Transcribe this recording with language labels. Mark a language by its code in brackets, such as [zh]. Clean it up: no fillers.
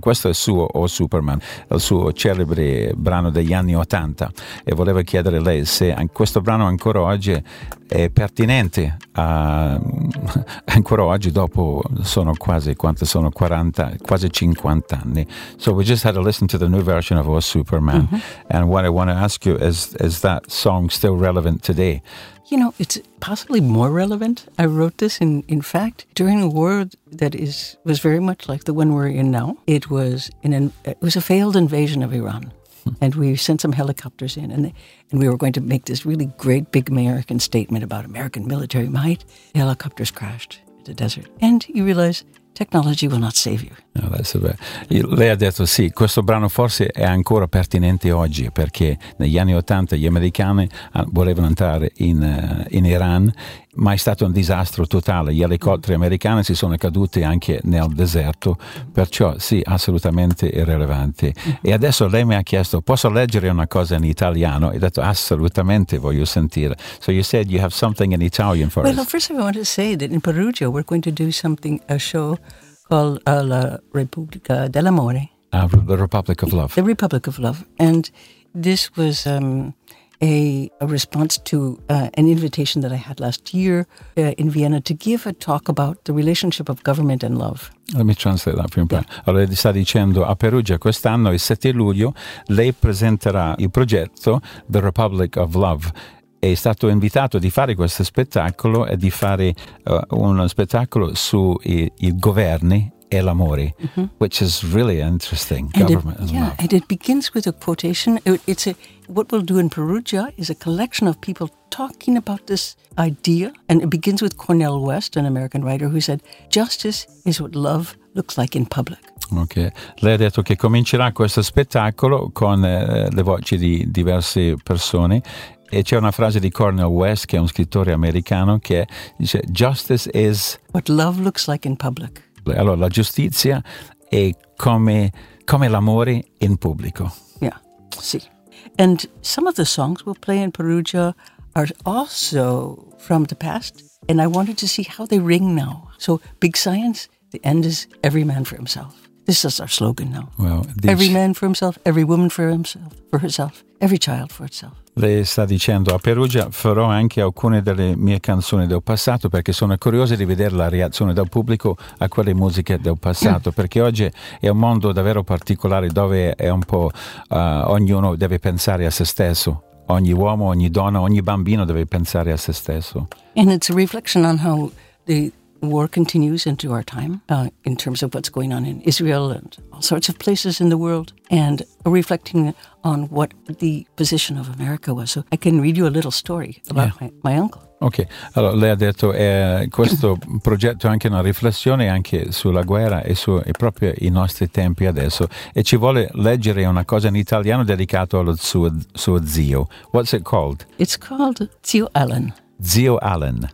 [it] Questo è il suo O Superman, il suo celebre brano degli anni Ottanta, e volevo chiedere lei se questo brano ancora oggi è pertinente, ancora oggi dopo sono quasi, quanto sono, 40, quasi 50 anni. [en] So we just had a listen to the new version of O Superman, and what I want to ask you is that song still relevant today? You know, it's possibly more relevant. I wrote this in fact, during a war that was very much like the one we're in now. It was a failed invasion of Iran. And we sent some helicopters in, and we were going to make this really great big American statement about American military might. The helicopters crashed in the desert. And you realize technology will not save you. No, that's so bad. [it] Lei ha detto sì, questo brano forse è ancora pertinente oggi, perché negli anni Ottanta gli americani volevano entrare in Iran, ma è stato un disastro totale. Gli elicotteri americani si sono caduti anche nel deserto, perciò sì, assolutamente irrilevante. E adesso lei mi ha chiesto, posso leggere una cosa in italiano? E ho detto, assolutamente voglio sentire. [en] So you said you have something in Italian for us. Well, first of all, I want to say that in Perugia we're going to do something, a show called La Repubblica dell'Amore. The Republic of Love. The Republic of Love. And this was a response to an invitation that I had last year in Vienna to give a talk about the relationship of government and love. Let me translate that for you. Yeah. [it] Allora, sta dicendo, a Perugia quest'anno, il 7 luglio, lei presenterà il progetto The Republic of Love. È stato invitato di fare questo spettacolo e di fare uno spettacolo sui governi e l'amore, [en] which is really interesting, and government and love. Yeah, and it begins with a quotation. What we'll do in Perugia is a collection of people talking about this idea, and it begins with Cornel West, an American writer, who said, "Justice is what love looks like in public." [it] Ok, lei ha detto che comincerà questo spettacolo con le voci di diverse persone. E c'è una frase di Cornel West, che è un scrittore americano, che dice: [en] "Justice is what love looks like in public." [it] Allora, la giustizia è come l'amore in pubblico. [en] Yeah, sì. And some of the songs we'll play in Perugia are also from the past, and I wanted to see how they ring now. So, Big Science, the end is every man for himself. This is our slogan now. Well, every man for himself, every woman for himself, for herself, every child for itself. [it] Lei sta dicendo, a Perugia farò anche alcune delle mie canzoni del passato, perché sono curiosa di vedere la reazione del pubblico a quelle musiche del passato, perché oggi è un mondo davvero particolare, dove è un po' ognuno deve pensare a se stesso. Ogni uomo, ogni donna, ogni bambino deve pensare a se stesso. [en] And it's a reflection on how the war continues into our time, in terms of what's going on in Israel and all sorts of places in the world, and reflecting on what the position of America was. So I can read you a little story about my uncle. [it] Ok, allora lei ha detto questo progetto è anche una riflessione anche sulla guerra e su e proprio i nostri tempi adesso, e ci vuole leggere una cosa in italiano dedicato allo suo zio. [en] What's it called? It's called Zio Allen. Zio Allen.